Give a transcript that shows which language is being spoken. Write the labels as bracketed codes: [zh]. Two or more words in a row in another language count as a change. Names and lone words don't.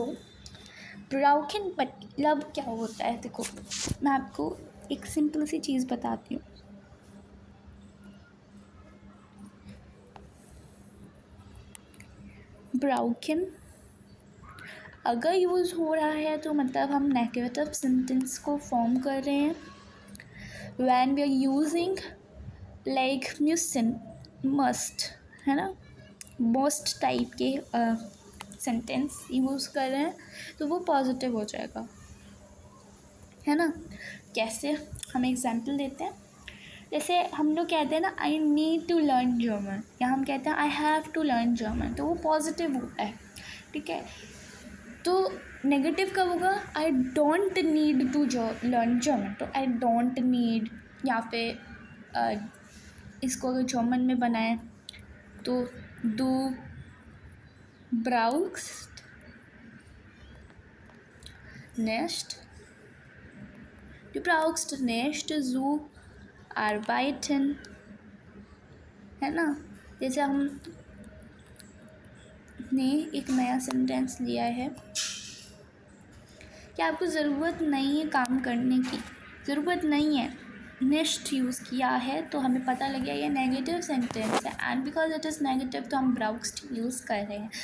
[hi] ब्राउकिन मतलब क्या होता है, देखो मैं आपको एक सिंपल सी चीज़ बताती हूँ। ब्राउकिन अगर यूज़ हो रहा है तो मतलब हम नेगेटिव सेंटेंस को फॉर्म कर रहे हैं। [en] when we are using like must, [hi] है ना, मोस्ट टाइप के सेंटेंस यूज़ कर रहे हैं तो वो पॉजिटिव हो जाएगा, है ना। कैसे, हम एग्जांपल देते हैं। जैसे हम लोग कहते हैं ना [en] I need to learn German, [hi] या हम कहते हैं [en] I have to learn German, [hi] तो वो पॉजिटिव होता है, ठीक है। तो नेगेटिव कब होगा, [en] I don't need to learn German, [hi] तो [en] I don't need, [hi] या फिर इसको अगर जर्मन में बनाएं तो [de] du brauchst nicht, du brauchst nicht zu arbeiten, [hi] है ना। जैसे हमने एक नया सेंटेंस लिया है कि आपको ज़रूरत नहीं है काम करने की, ज़रूरत नहीं है, नेस्ट यूज़ किया है तो हमें पता लग गया ये नेगेटिव सेंटेंस है, [en] and because it is negative [hi] तो हम ब्राउक्स्ट यूज़ कर रहे हैं।